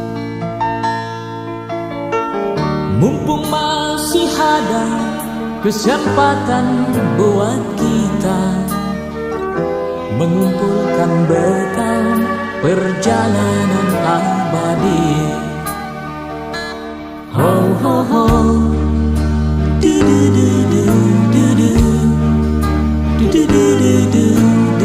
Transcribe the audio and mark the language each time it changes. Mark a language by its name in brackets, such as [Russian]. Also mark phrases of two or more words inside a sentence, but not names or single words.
[Indonesian] Mumpung masih ada kesempatan buat kita mengumpulkan bekal perjalanan abadi. Ho ho ho, du du du du du du du du du du.